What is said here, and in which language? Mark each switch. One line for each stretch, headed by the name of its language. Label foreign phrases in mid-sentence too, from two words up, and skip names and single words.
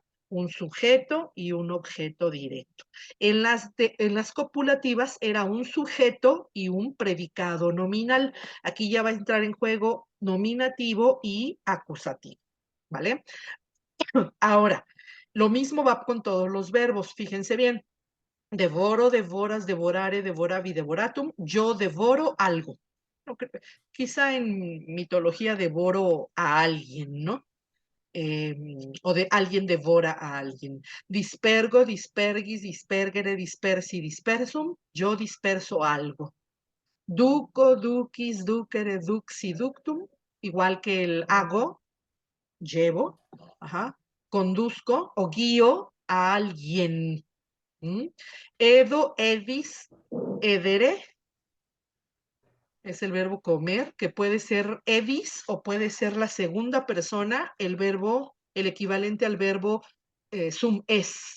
Spanish: Un sujeto y un objeto directo. En las copulativas era un sujeto y un predicado nominal. Aquí ya va a entrar en juego nominativo y acusativo, ¿vale? Ahora, lo mismo va con todos los verbos, fíjense bien.
Latin: Devoro, devoras, devorare, devoravi, devoratum.
Spanish: Yo devoro algo. Quizá en mitología devoro a alguien, ¿no? O de alguien devora a alguien.
Latin: Dispergo, dispergis, dispergere, dispersi, dispersum.
Spanish: Yo disperso algo.
Latin: Duco, ducis, ducere, duxi, ductum.
Spanish: Igual que el hago, llevo, ajá, conduzco o guío a alguien.
Latin: Edo, edis, edere,
Spanish: es el verbo comer, que puede ser edis o puede ser la segunda persona, el verbo, el equivalente al verbo sum es.